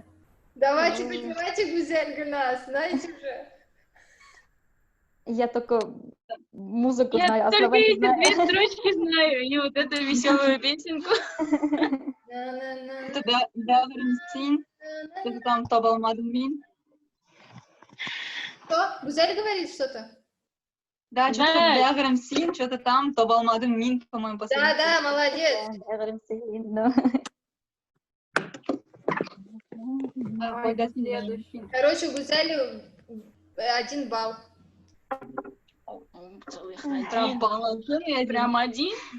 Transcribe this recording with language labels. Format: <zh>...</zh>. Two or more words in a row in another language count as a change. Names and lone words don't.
<ru>Давайте поднимайте Гузель Гульназ, знаете же. Я только музыку Я знаю, а только слова не эти две знаю. строчки знаю, и вот эту веселую песенку.</ru> <kk>Что-то бәрін сен,</kk> <ru>что-то там</ru> <kk>таба алмадым мен.</kk> <ru>Что? Гузель говорит что-то? Да, что-то Да.</ru> <kk>бәрін сен,</kk> <ru>что-то там</ru> <kk>таба алмадым мен,</kk> <ru>по-моему, последний. Да, молодец. Давайте следующий. Короче, у Гузели 1 балл. Целых Прям один. положение. Прям один.</ru>